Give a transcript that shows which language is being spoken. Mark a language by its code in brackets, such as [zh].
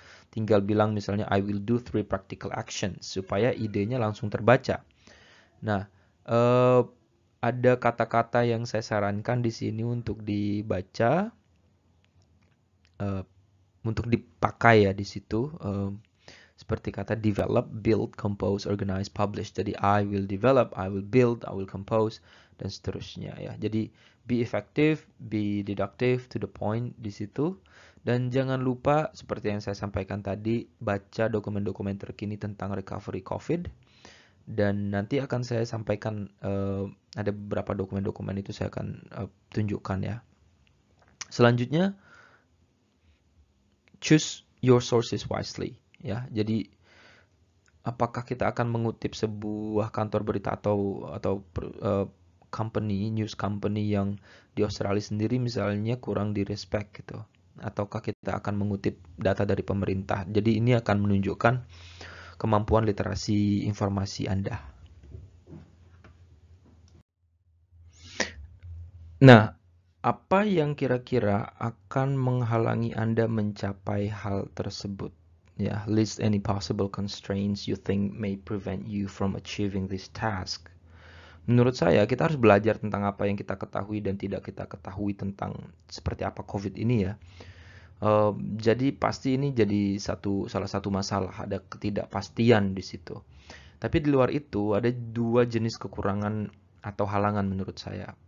[id] Tinggal bilang misalnya [en] I will do 3 practical actions [id] supaya idenya langsung terbaca. Nah, ada kata-kata yang saya sarankan di sini untuk dibaca, untuk dipakai ya di situ. Seperti kata develop, build, compose, organize, publish. Jadi [en] I will develop, I will build, I will compose, [id] dan seterusnya ya. Jadi [en] be effective, be deductive, to the point [id] di situ. Dan jangan lupa seperti yang saya sampaikan tadi, baca dokumen-dokumen terkini tentang recovery COVID. Dan nanti akan saya sampaikan, ada beberapa dokumen-dokumen itu saya akan tunjukkan ya. Selanjutnya, [en] choose your sources wisely. [id] Ya, jadi apakah kita akan mengutip sebuah kantor berita atau company, news company yang di Australia sendiri misalnya kurang direspek gitu, ataukah kita akan mengutip data dari pemerintah. Jadi ini akan menunjukkan kemampuan literasi informasi Anda. Nah, apa yang kira-kira akan menghalangi Anda mencapai hal tersebut? Ya, [en] list any possible constraints you think may prevent you from achieving this task. [id] Menurut saya, kita harus belajar tentang apa yang kita ketahui dan tidak kita ketahui tentang seperti apa COVID ini ya. Jadi pasti ini jadi salah satu masalah, ada ketidakpastian di situ. Tapi di luar itu ada 2 jenis kekurangan atau halangan menurut saya.